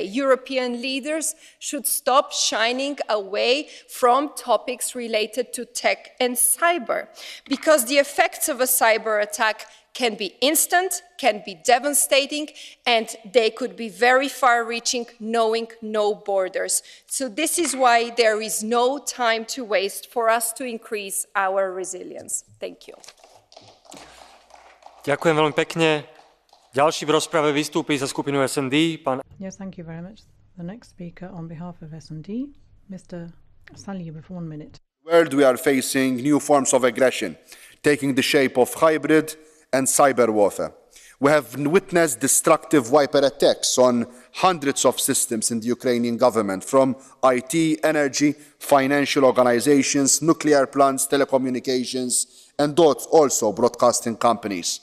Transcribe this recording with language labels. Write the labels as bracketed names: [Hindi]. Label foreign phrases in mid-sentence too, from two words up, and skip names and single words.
[English] European leaders should stop shying away from topics related to tech and cyber, because the effects of a cyber attack can be instant, can be devastating, and they could be very far-reaching, knowing no borders. So this is why there is no time to waste for us to increase our resilience. Thank you. [Slovak] Ďakujem veľmi pekne. Ďalší v rozprave vystúpi za skupinu SND, pán... [English] Yes, thank you very much. The next speaker on behalf of S&D, Mr. Salih, with 1 minute. World, we are facing new forms of aggression, taking the shape of hybrid and cyber warfare. We have witnessed destructive wiper attacks on hundreds of systems in the Ukrainian government, from IT, energy, financial organizations, nuclear plants, telecommunications, and also broadcasting companies.